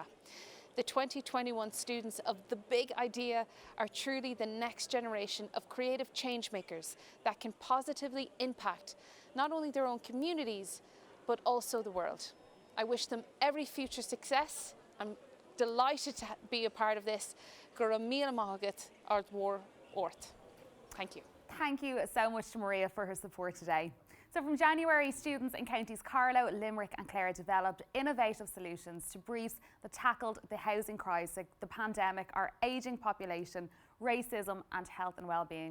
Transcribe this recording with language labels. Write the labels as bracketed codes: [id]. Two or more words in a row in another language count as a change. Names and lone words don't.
[en] The 2021 students of the Big Idea are truly the next generation of creative change makers that can positively impact not only their own communities, but also the world. I wish them every future success. I'm delighted to be a part of this. [ga] Gur míle maith ard mhór ort. [en] Thank you. Thank you so much to Maria for her support today. So from January, students in counties Carlow, Limerick and Clare developed innovative solutions to briefs that tackled the housing crisis, the pandemic, our ageing population, racism and health and well-being.